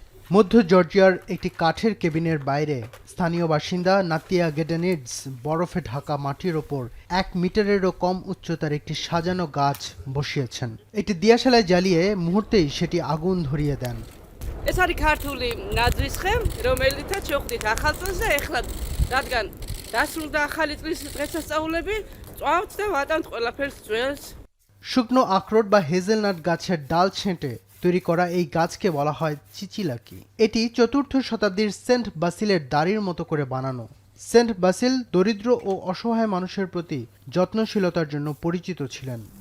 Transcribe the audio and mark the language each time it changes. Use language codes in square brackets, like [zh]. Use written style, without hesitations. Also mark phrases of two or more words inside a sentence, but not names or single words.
[bn] মধ্য জর্জিয়ার একটি কাঠের কেবিনের বাইরে স্থানীয় বাসিন্দা নাতিয়া গেডেনিডস বরফে ঢাকা মাটির ওপর 1 মিটারেরও কম উচ্চতার একটি সাজানো গাছ বসিয়েছেন। একটি দিয়াশালায় জ্বালিয়ে মুহূর্তেই সেটি আগুন ধরিয়ে দেন। [ka] ეს არის ქართული ნაძვისხე, რომელიცაც შევხვდით ახალ წელს და ეხლა რადგან დასრულდა ახალი წლის დღესასწაულები, წვავთ და ვატანთ ყველაფერს ძველს। [bn] শুকনো আখরোট বা হেজেলনাট গাছের ডাল ছেঁটে তৈরি করা এই গাছকে বলা হয় চিচিলাকি। এটি চতুর্থ শতাব্দীর সেন্ট বাসিলের দাড়ির মতো করে বানানো। সেন্ট বাসিল দরিদ্র ও অসহায় মানুষের প্রতি যত্নশীলতার জন্য পরিচিত ছিলেন।